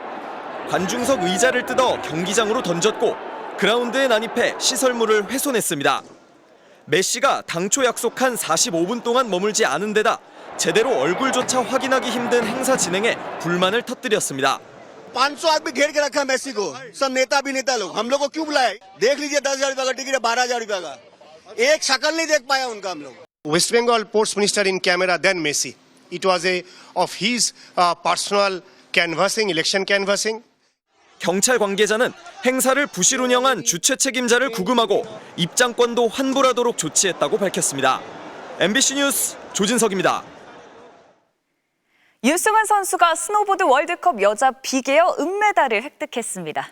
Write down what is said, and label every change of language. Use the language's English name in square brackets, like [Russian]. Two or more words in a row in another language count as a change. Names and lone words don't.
[Korean] 관중석 의자를 뜯어 경기장으로 던졌고 그라운드에 난입해 시설물을 훼손했습니다. 메시가 당초 약속한 45분 동안 머물지 않은 데다 제대로 얼굴조차 확인하기 힘든 행사 진행에 불만을 터뜨렸습니다. [Hindi] 500 आदमी घेर के रखा मेसी को, सब नेता भी नेता लोग, हम लोग को क्यों बुलाए? देख लीजिए 10,000 रुपए का टिकट है, 12,000 रुपए का, एक शक्ल नहीं देख पाया उनका हम लोग. [English] West Bengal Sports Minister in camera, then Messi. It was of his personal canvassing, election canvassing. [Korean] 경찰 관계자는 행사를 부실 운영한 주최 책임자를 구금하고 입장권도 환불하도록 조치했다고 밝혔습니다. MBC 뉴스 조진석입니다. 유승환 선수가 스노보드 월드컵 여자 비계어 은메달을 획득했습니다.